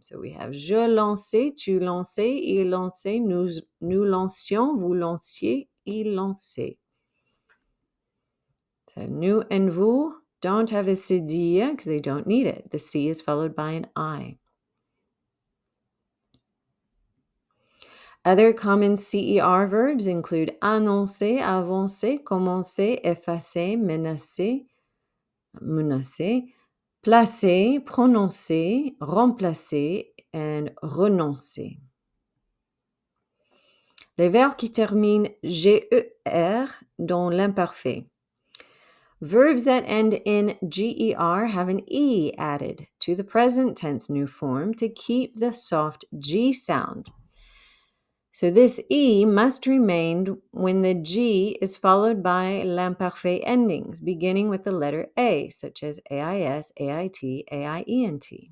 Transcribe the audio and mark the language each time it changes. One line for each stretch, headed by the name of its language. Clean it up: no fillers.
English: So we have
French: je lançais, tu lançais, il lançait,
English: nous lancions, vous lanciez, il lançait. So nous and vous don't have a cédille because they don't need it. The C is followed by an I. Other common CER verbs include annoncer, avancer, commencer, effacer, menacer, placer, prononcer, remplacer, and renoncer.
French: Les verbes qui terminent GER dans l'imparfait.
English: Verbs that end in GER have an E added to the present tense new form to keep the soft G sound. So this E must remain when the G is followed by l'imparfait endings, beginning with the letter A, such as AIS, AIT, AIENT.